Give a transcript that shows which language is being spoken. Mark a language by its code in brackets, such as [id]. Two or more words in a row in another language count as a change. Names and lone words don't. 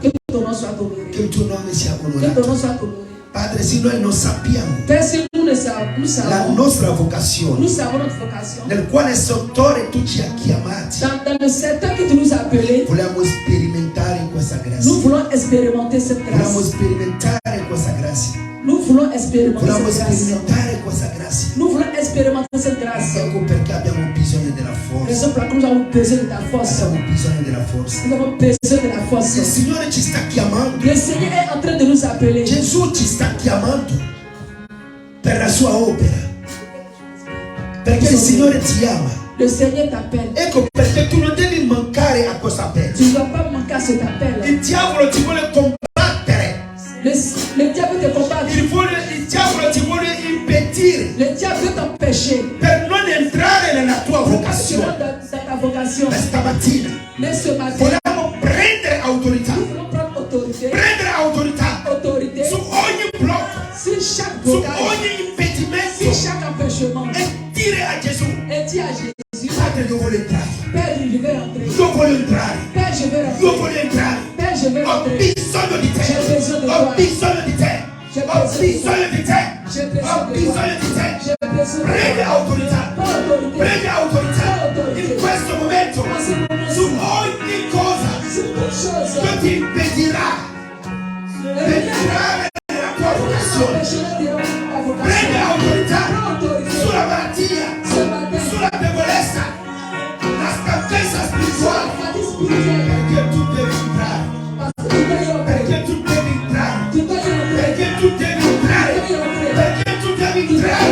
[fr] Que ton nom soit honoré. [it] Che il tuo nome sia [fr] Que ton [it] onorato. [fr] nom soit honoré. [it] Padre, se noi non sappiamo [fr] Père, si nous ne savons, nous la savons, [it] nostra vocazione, [fr] nous savons notre vocation. [it] nel quale settore tu ci hai chiamati, [fr] Dans le secteur que tu nous as appelés, [it] vogliamo sperimentare in questa [fr] nous [it] grazia. [fr] voulons expérimenter cette [it] Vogliamo [fr] grâce. [it] sperimentare questa grazia. [fr] Nous voulons expérimenter [it] Vogliamo [fr] cette grâce. [it] sperimentare questa grazia. [fr] Nous voulons expérimenter cette grâce. [it] Ecco perché abbiamo bisogno della forza. [fr] Raison pour laquelle nous avons besoin de ta force. [it] Abbiamo bisogno della forza. [fr] Nous avons besoin de la [it] Il [fr] force. [it] Signore ci sta chiamando. [fr] Le Seigneur est en train de nous appeler. [it] Gesù ci sta chiamando per la sua opera. Perché il Signore ti ama. [fr] Le Seigneur t'appelle. [it] Ecco perché tu non devi mancare a questo appello. [fr] Tu ne dois pas manquer à cet appel. [it] Il diavolo ti vuole combattere. [fr] Le diable te combat. [it] Il diavolo ti vuole impedire [fr] Le diable veut t'empêcher. [it] per non entrare nella tua [fr] Tu [it] vocazione. [fr] rentres dans ta vocation. [it] Ma stamattina [fr] Mais ce matin, [it] vogliamo prendere autorità. [fr] nous voulons prendre autorité. [it] Prendere autorità [fr] Autorité [it] su ogni blocco, [fr] sur chaque [it] su [fr] blocage, [it] ogni [fr] sur [it] impedimento [fr] chaque empêchement. [it] e dire a Gesù: [fr] Et dis à Jésus, Père, je vais rentrer. [it] Io voglio entrare. [fr] Père, je vais rentrer. [it] Io voglio entrare. [fr] Père, je vais [it] Ho [fr] rentrer. [it] bisogno di te. [fr] J'ai besoin de [it] Ho [fr] toi. [it] bisogno di te. [fr] J'ai [it] Ho [fr] besoin de [it] bisogno di te. [fr] J'ai [it] Ho [fr] besoin de [it] bisogno [fr] toi. [it] di te. [fr] J'ai besoin de [it] Prendi [fr] toi. [it] autorità. [fr] Pas autorité. [it] Prendi autorità. [fr] Pas autorité. [it] In questo momento [fr] En ce moment, [it] su ogni cosa [fr] c'est toute chose. [it] che ti impedirà di entrare nella tua vocazione. Prendi autorità sulla malattia, sulla debolezza, la stanchezza spirituale, perché tu devi entrare, perché tu devi entrare, perché tu devi entrare, perché tu devi entrare.